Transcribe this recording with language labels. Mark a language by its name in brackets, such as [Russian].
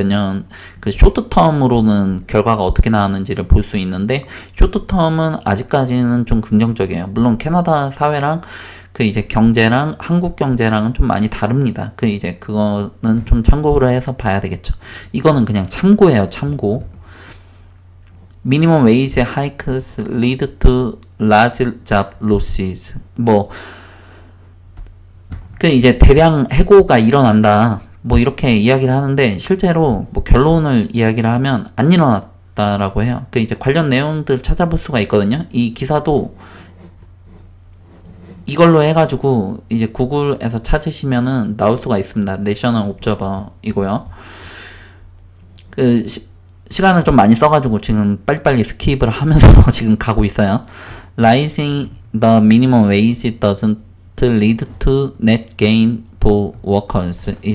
[Korean] 몇 년 그 쇼트 텀으로는 결과가 어떻게 나왔는지를 볼 수 있는데 쇼트 텀은 아직까지는 좀 긍정적이에요. 물론 캐나다 사회랑 그 이제 경제랑 한국 경제랑은 좀 많이 다릅니다. 그 이제 그거는 좀 참고를 해서 봐야 되겠죠. 이거는 그냥 참고예요. 참고. [English] Minimum wage hikes lead to large job losses. [Korean] 뭐 그 이제 대량 해고가 일어난다. 뭐 이렇게 이야기를 하는데 실제로 뭐 결론을 이야기를 하면 안 일어났다라고 해요. 그 이제 관련 내용들 찾아볼 수가 있거든요. 이 기사도 이걸로 해가지고 이제 구글에서 찾으시면은 나올 수가 있습니다. 내셔널 옵저버이고요. 그 시간을 좀 많이 써가지고 지금 빨리빨리 스킵을 하면서 지금 가고 있어요. [English] Rising the minimum wage doesn't lead to net gain for workers.